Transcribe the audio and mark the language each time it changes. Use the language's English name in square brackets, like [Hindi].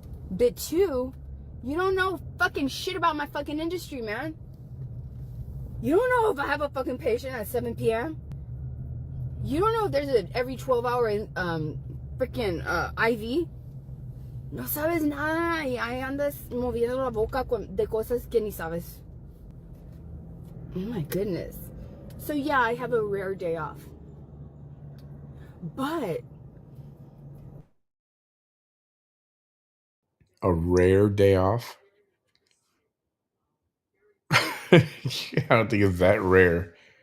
[English] But two, you don't know fucking shit about my fucking industry, man. You don't know if I have a fucking patient at 7 p.m. You don't know if there's a every 12-hour freaking IV. [Spanish] No sabes nada y ahí andas moviendo la boca de cosas que ni sabes. [English] Oh my goodness. So yeah, I have a rare day off. But A rare day off? I don't think it's that rare.